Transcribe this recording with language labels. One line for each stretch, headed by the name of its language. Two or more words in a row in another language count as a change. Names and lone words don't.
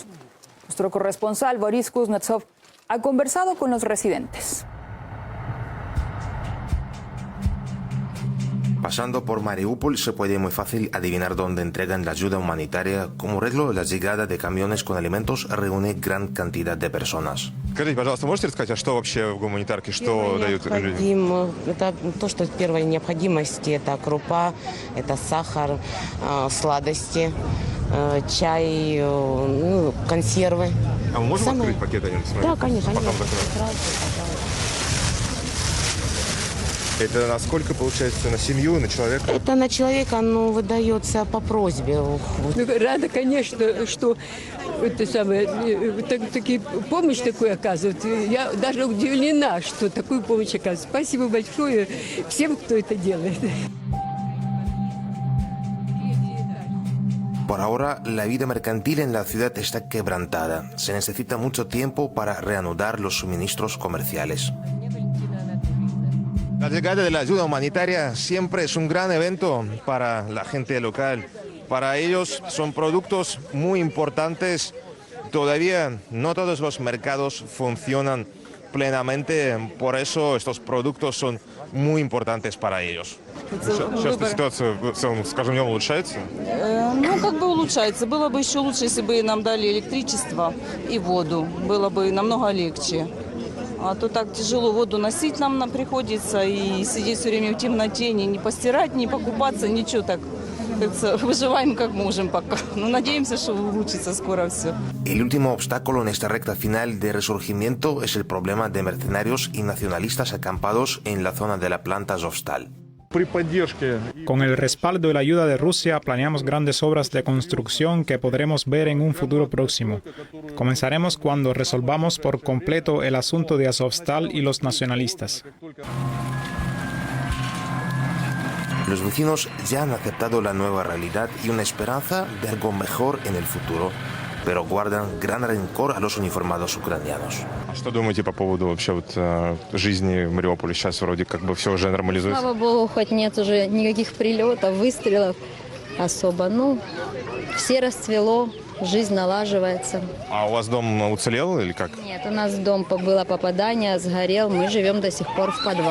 Spanish: Nuestro corresponsal Boris Kuznetsov ha conversado con los residentes. Pasando por Mariupol se puede muy fácil adivinar dónde entregan la ayuda humanitaria. Como reglo, la llegada de camiones con alimentos reúne gran cantidad de personas.
Russian: Скажите, пожалуйста, можете рассказать, что вообще в гуманитарке, что дают людям? Это то, что первой необходимости. Это крупа, это сахар, сладости, чай, консервы. А мы можем открыть пакет? Да, конечно. Пока это на сколько, получается, на семью, на человека? Это на человека, выдается по просьбе. Рада, конечно, что такие помощь такую оказывают. Я даже удивлена, что такую помощь оказывают. Спасибо большое всем, кто это делает.
Spanish: Por ahora, la vida mercantil en la ciudad está quebrantada. Se necesita mucho tiempo para reanudar los suministros comerciales. La llegada de la ayuda humanitaria siempre es un gran evento para la gente local. Para ellos son productos muy importantes. Todavía no todos los mercados funcionan plenamente, por eso estos productos son muy importantes para ellos.
Russian: Сейчас ситуация в целом с каждым днем улучшается? Ну, как бы улучшается. Было бы еще лучше, если бы нам дали электричество и воду. Было бы намного легче. А то так тяжело воду носить нам приходится и сидеть все время в темноте, не постирать, не покупаться, ничего так. Выживаем как можем пока. Но надеемся, что улучшится скоро все.
Spanish: El último obstáculo en esta recta final de resurgimiento es el problema de mercenarios y nacionalistas acampados en la zona de la planta Azovstal. Con el respaldo y la ayuda de Rusia, planeamos grandes obras de construcción que podremos ver en un futuro próximo. Comenzaremos cuando resolvamos por completo el asunto de Azovstal y los nacionalistas. Los vecinos ya han aceptado la nueva realidad y una esperanza de algo mejor en el futuro, pero guardan gran rencor a los uniformados ucranianos.
Russian: Что думаете по поводу вообще жизни в Мариуполе? Сейчас вроде как бы все уже нормализуется. Слава богу, хоть нет уже никаких прилетов, выстрелов особо. Ну, все расцвело, жизнь налаживается. А у вас дом уцелел или как? Нет, у нас дом было попадание, сгорел. Мы живем до сих пор в подвале.